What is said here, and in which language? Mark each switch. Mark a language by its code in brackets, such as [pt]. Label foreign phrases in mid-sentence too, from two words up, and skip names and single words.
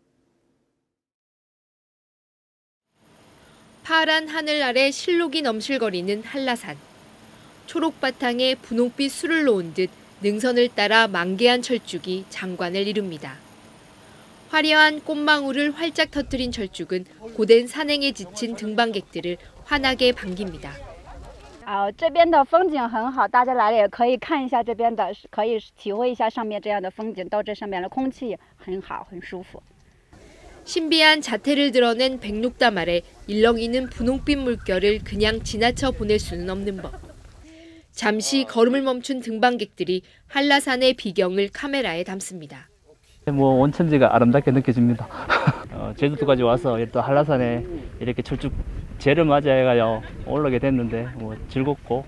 [ko] 파란 하늘 아래 실록이 넘실거리는 한라산. 초록바탕에 분홍빛 술을 놓은 듯 능선을 따라 만개한 철쭉이 장관을 이룹니다. 화려한 꽃망울을 활짝 터뜨린 철쭉은 고된 산행에 지친 등반객들을 환하게 반깁니다. [zh] 这边的风景很好，大家来了也可以看一下这边的，可以体会一下上面这样的风景。到这上面的空气很好，很舒服。 [ko] 신비한 자태를 드러낸 백록담 아래 일렁이는 분홍빛 물결을 그냥 지나쳐 보낼 수는 없는 법. 잠시 걸음을 멈춘 등반객들이 한라산의 비경을 카메라에 담습니다. 온천지가 아름답게 느껴집니다. 제주도까지 와서 또 한라산에 이렇게 철쭉제를 맞이해가지고 올라게 됐는데 즐겁고.